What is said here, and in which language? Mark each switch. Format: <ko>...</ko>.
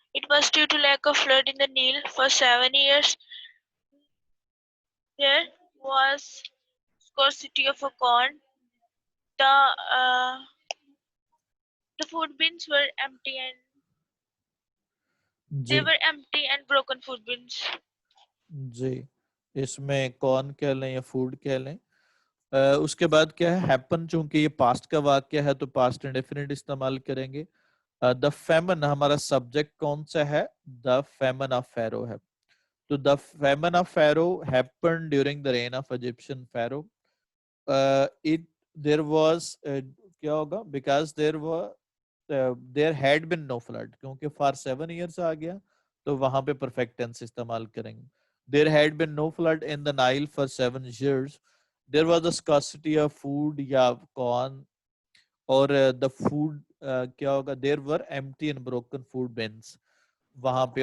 <en>It was due to lack of flood in the Nile for 7 years. There was scarcity of a corn. The uh, the food bins were empty and</en> <ur>جی</ur> <en>they were empty and broken food bins.</en> <ur>جی اس میں کون کہہ لیں یا food کہہ لیں. اس کے بعد کیا ہے ہیپن, چونکہ یہ پاسٹ کا واقعہ ہے تو پاسٹ انڈیفینٹ استعمال کریں گے. دا فیمن ہمارا سبجیکٹ کون سا ہے, دا فیمن آف فیرو ہے. تو دا فیمن of فیرو happen during the rain of Egyptian فیرو. There was کیا ہوگا, because their had been know flood, کیونکہ فار 7 ایئرس آ گیا تو وہاں پہ پرفیکٹ ٹینس استعمال کریں گے.</ur> <en>There had been no flood in the Nile for 7 years. There was a scarcity of food</en> <ur>یا</ur> <en>corn,</en> <ur>اور</ur> <en>the food</en> <ur>کیا ہوگا,</ur> <en>there were empty and broken food bins</en> <ur>وہاں پہ.</ur>